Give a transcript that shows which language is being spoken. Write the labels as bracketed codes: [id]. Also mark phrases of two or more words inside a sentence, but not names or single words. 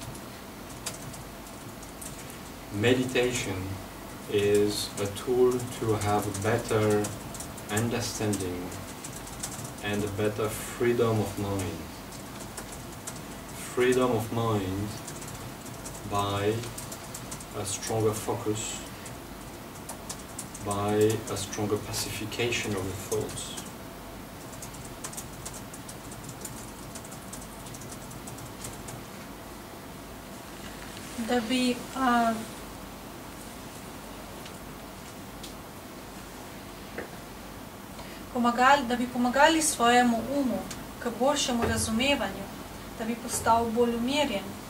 [en] Meditation is a tool to have a better understanding and a better freedom of mind. Freedom of mind by a stronger focus, by a stronger pacification of the thoughts. [sl] Da bi pomagali svojemu umu k boljšemu razumevanju, da bi postal bolj umirjen,